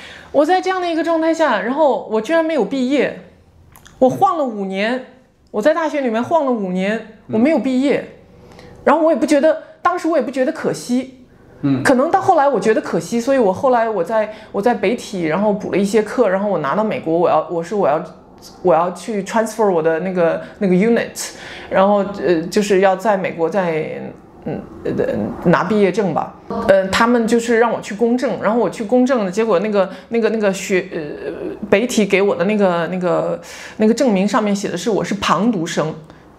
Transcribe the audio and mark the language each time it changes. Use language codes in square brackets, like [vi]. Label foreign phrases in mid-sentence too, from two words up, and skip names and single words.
[zh] 我在這樣的一個狀態下，然後我居然沒有畢業，我晃了5年，我在大學裡面晃了5年，我沒有畢業，然後當時我也不覺得可惜。可能到後來我覺得可惜，所以後來我在北體，然後補了一些課，然後我拿到美國，我要去 transfer 我的那個 unit， 然後就是要在美国拿畢業證吧。他們就是让我去公證，然後我去公證，結果那个北體給我的那個證明上面寫的是我是旁讀生。